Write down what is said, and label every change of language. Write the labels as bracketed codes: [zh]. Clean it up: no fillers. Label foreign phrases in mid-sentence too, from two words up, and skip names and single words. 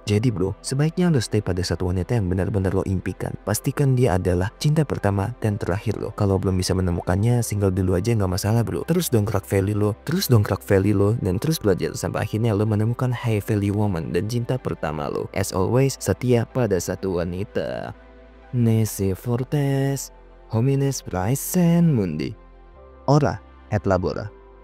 [id] Jadi bro, sebaiknya lo stay pada satu wanita yang benar-benar lo impikan. Pastikan dia adalah cinta pertama dan terakhir lo. Kalau belum bisa menemukannya, single dulu aja nggak masalah bro. Terus dongkrak value lo, dan terus belajar sampai akhirnya lo menemukan [en] high value woman [id] dan cinta pertama lo. [en] As always, [id] setia pada satu wanita. [la] Nese fortes homines praesent mundi. Ora et labora.